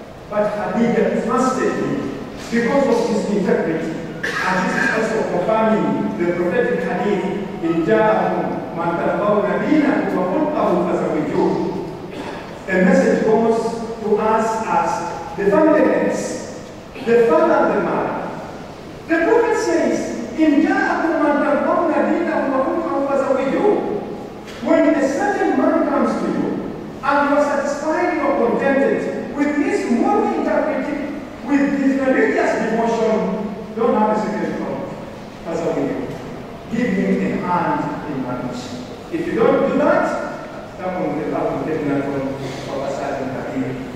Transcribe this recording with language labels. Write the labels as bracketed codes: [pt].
[en] But Khadija trusted him because of his integrity. And this is also confirming the prophetic hadith, [ar] إِنْ جَاءَهُمْ مَنْ تَرْضَوْنَ دِينَهُ وَخُلْقَهُ فَزَوِّجُوهُ. [en] A message goes to us as the family heads, the father and the mother. The prophet says, [ar] إِنْ جَاءَهُمْ مَنْ تَرْضَوْنَ دِينَهُ وَخُلْقَهُ فَزَوِّجُوهُ. [en] When a certain man comes to you and you are satisfied or contented with his moral integrity, with his religious devotion, don't have a second thought. That's how we do. Give him a hand in marriage. If you don't do that, someone will have to take that from a certain career.